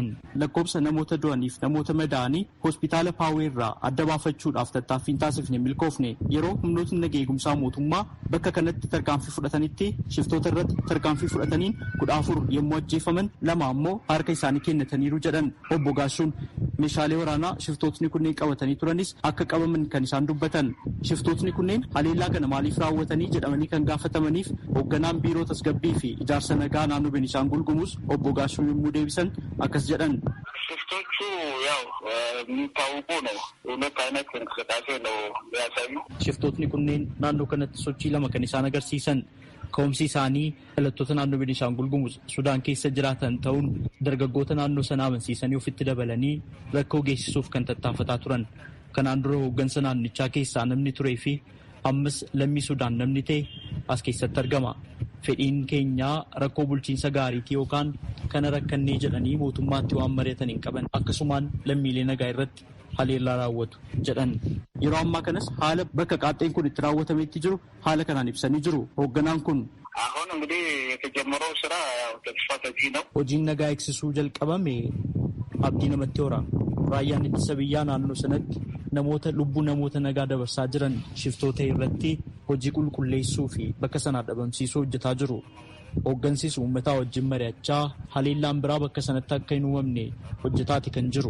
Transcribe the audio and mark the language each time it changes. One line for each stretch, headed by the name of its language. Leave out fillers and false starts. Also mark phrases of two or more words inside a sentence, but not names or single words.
Oromo: Lakkoobsa namoota du'aniif namoota madaa'anii hospitaala Paawee irraa adda baafachuudhaaf tattaaffiin taasifne milkoofne yeroo humnootni nageenya eegumsaa mootummaa bakka kanatti tarkaanfii fudhatanitti shiftoota irratti tarkaanfii fudhataniin 14 yommuu ajjeefaman 2 ammoo harka isaanii kennataniiru jedhan obbo Gaashuun. Meeshaalee waraanaa shiftootni kunneen qabatanii turanis akka qabaman kan isaan dubbatan. Shiftootni kunneen haleellaa kana maaliif raawwatanii jedhamanii kan gaafatamaniif hoogganaan biiroo tasgabbii fi ijaarsa nagaa naannoo Beenishaangul Gumuz obbo Gaashuun yommuu deebisan akkas jedhan.
Amharic: ሽፍቶቹ ያው የሚታወቁ ነው። ሁለት አይነት እንቅስቃሴ ነው ያሳዩ።
Oromo: Shiftootni kunneen naannoo kanatti sochii lama kan isaan agarsiisan. Ka'umsi isaanii dhalattoota naannoo Beenishaangul Gumuz Sudaan keessa jiraatan ta'uun dargaggoota naannoo sanaa amansiisanii ofitti dabalanii rakkoo geessisuuf kan tattaafataa turan. Kanaan dura hooggansa naannichaa keessaa namni turee fi ammas lammii Sudaan namni ta'e as keessatti argama. Fedhiin keenyaa rakkoo bulchiinsa gaariitii yookaan kana rakkannee jedhanii mootummaatti waan mari'atan hin qaban akkasumaan lammiilee nagaa irratti haleellaa raawwatu jedhan. Yeroo ammaa kanas haala bakka qaaxxeen kun itti raawwatametti jiru haala kanaan ibsanii jiru. Hoogganaan kun
Amharic: አሁን እንግዲህ የተጀመረው ስራ ተስፋ ሰጪ ነው።
Oromo: hojiin nagaa eegsisuu jalqabame abdii namatti hora. Raayyaan ittisa biyyaa naannoo sanatti namoota lubbuu namoota nagaa dabarsaa jiran shiftoota irratti hojii qulqulleessuu fi bakka sanaa dhabamsiisuu hojjetaa jiru. Hooggansis uummataa wajjin mari'achaa haleellaan biraa bakka sanatti akka hin uumamne hojjetaati kan jiru.